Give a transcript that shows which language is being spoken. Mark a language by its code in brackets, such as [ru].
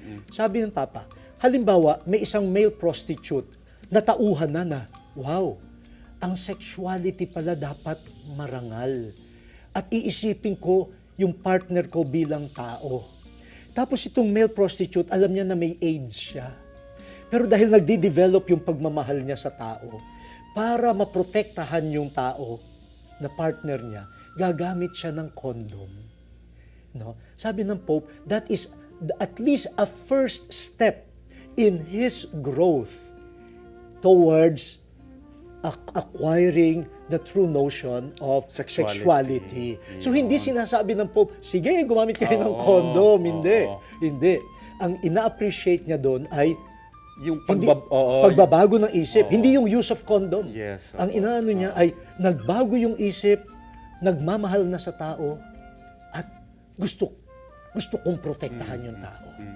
[tl] Sabi ng Papa, halimbawa, may isang male prostitute na tauhan na, wow, ang sexuality pala dapat marangal. At iisipin ko yung partner ko bilang tao. Tapos itong male prostitute, alam niya na may AIDS siya. Pero dahil nagde-develop yung pagmamahal niya sa tao, para maprotektahan yung tao na partner niya, gagamit siya ng condom. No? Sabi ng Pope, [en] that is at least a first step in his growth towards acquiring the true notion of sexuality. [tl] So hindi sinasabi ng Pope, sige, gumamit kayo ng condom. Hindi. Hindi. Ang ina-appreciate niya doon ay Yung pagbabago ng isip. Hindi yung [en] use of condom. Yes. [tl] Ang inaano niya ay nagbago yung isip, nagmamahal na sa tao, at gusto kong protektahan yung tao.